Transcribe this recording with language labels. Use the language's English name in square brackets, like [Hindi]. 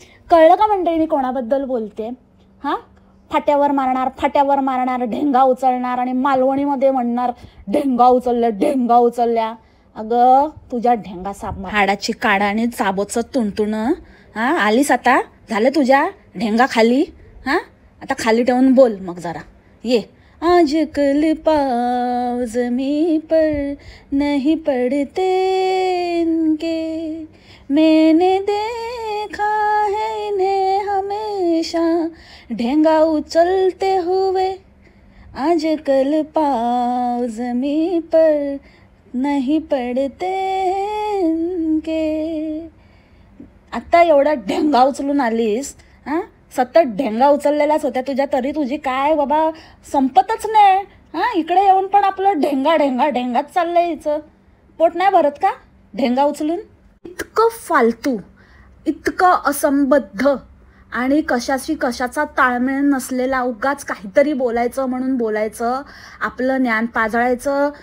[Marathi] कळलं का मंडळी मी कोणाबद्दल बोलते? हां, फाट्यावर मारणार, ढेंगा उचलणार आणि मालवणीमध्ये म्हणणार ढेंगा उचलल्या। अगं तुझ्या ढेंगा साप हाडाची काढा आणि चाबोचं तुणतुणं, हां आलीस आता, झालं तुझ्या ढेंगा खाली? हां, आता खाली ठेवून बोल मग जरा, ये। [Hindi] आजकल पाँव ज़मीं पर नहीं पड़ते इनके, मैंने देखा है इन्हें हमेशा ढेंगा उचलते हुए, आजकल पाँव ज़मीं पर नहीं पड़ते इनके। [Marathi] आता एवढा ढेंगा उचलून आलीस, हां सतत ढेंगा उचललेल्याच होत्या तुझ्या, तरी तुझी काय बाबा संपतच नाही। हां, इकडे येऊन पण आपलं ढेंगाच चाललंय, हिचं पोट नाही भरत का ढेंगा उचलून? इतकं फालतू, इतकं असंबद्ध आणि कशाचा ताळमेळ नसलेला उगाच काहीतरी बोलायचं म्हणून बोलायचं, आपलं ज्ञान पाजळायचं।